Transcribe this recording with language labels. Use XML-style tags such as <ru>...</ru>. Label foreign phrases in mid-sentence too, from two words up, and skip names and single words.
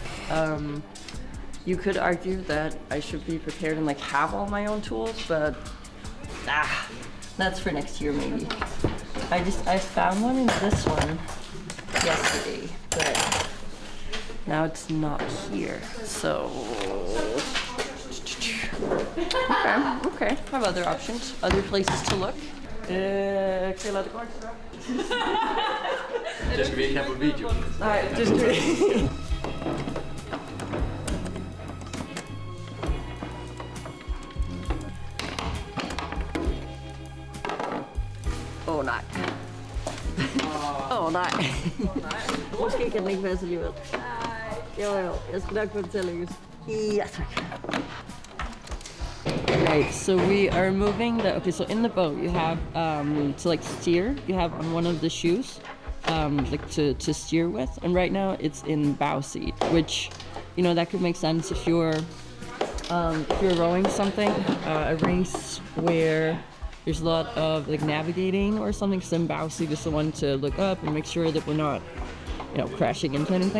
<en>You could argue that I should be prepared and like have all my own tools, but that's for next year maybe. I found one in this one yesterday, but now it's not here. So okay. I have other options, other places to look.</en> <da>Kan jeg lade det gå? Det skal vi ikke have på video. Nej, det skal vi ikke. Åh nej. Åh nej. Måske kan den ikke passe alligevel. Jo, jeg skal nok få det til at lykkes. Ja, tak.</da> <en>Right, so we are moving so in the boat you have to like steer, you have on one of the shoes like to steer with, and right now it's in bow seat, which, you know, that could make sense if you're rowing something, a race where there's a lot of like navigating or something, because then bow seat is the one to look up and make sure that we're not, you know, crashing into anything.</en>